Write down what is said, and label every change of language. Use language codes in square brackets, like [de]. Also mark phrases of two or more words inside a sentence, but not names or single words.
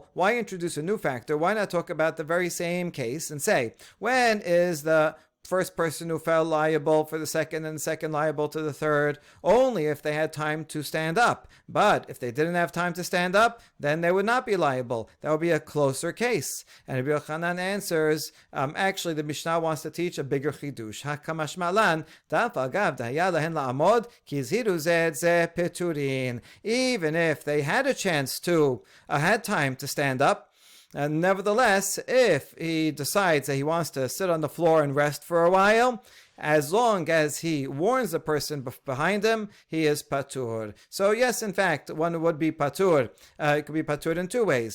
[en] Why introduce a new factor? Why not talk about the very same case and say, when is the first person who fell liable for the second, and the second liable to the third? Only if they had time to stand up. But if they didn't have time to stand up, then they would not be liable. That would be a closer case. And Rabbi Yochanan answers, actually the Mishnah wants to teach a bigger chidush. [arc] הא קמשמע לן, דאף אגב דהיה להן לעמוד, [he] כי הזהירו זה את זה פטורין. [en] Even if they had a chance to, had time to stand up, and nevertheless, if he decides that he wants to sit on the floor and rest for a while, as long as he warns the person behind him, he is patur. So yes, in fact, one would be patur. It could be patur in two ways.